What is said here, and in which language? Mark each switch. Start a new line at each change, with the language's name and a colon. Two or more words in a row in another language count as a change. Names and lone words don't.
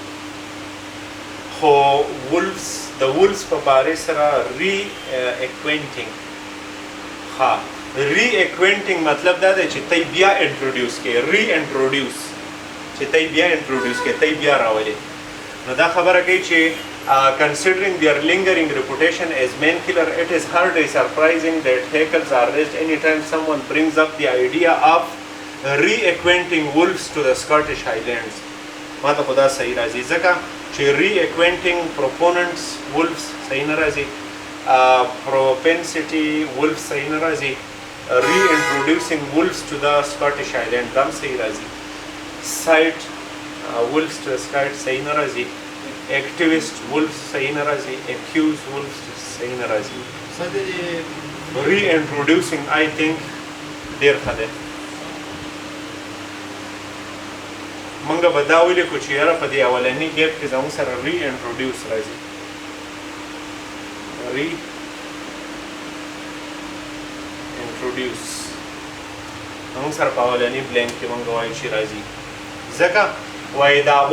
Pashto: خو وولفز د وولفز په بارې سره
English: re-acquainting
Pashto: ها
English: re-acquainting
Pashto: مطلب دا دی چې تی بیا انټروډیوس کوي
English: re-introduce
Pashto: چې تی بیا انټروډیوس کوي تی بیا راولي نو دا خبره کوي چې
English: considering their lingering reputation as man killer, it is hardly surprising that hackles are raised anytime someone brings up the idea of re-acquainting wolves to the Scottish Highlands.
Pashto: ما ته خدا صحیح راځي ځکه چې
English: re-acquainting proponents wolves
Pashto: صحیح نه راځي
English: propensity wolves
Pashto: صحیح نه راځي
English: reintroducing wolves to the Scottish Highlands
Pashto: دا هم صحیح راځي
English: cite wolves to the Scottish
Pashto: صحیح نه راځي
English: activist wolves
Pashto: صحیح نه راځي
English: accused wolves
Pashto: صحیح نه راځي
English: reintroducing I think
Pashto: ډېر ښه دی موږ به دا ولیکو چې یاره په دې اولني ګیپ کې زموږ سره reintroduce راځي reintroduce زموږ سره په اولني بلینک کې موږ وایو چې راځي ځکه وای د هغو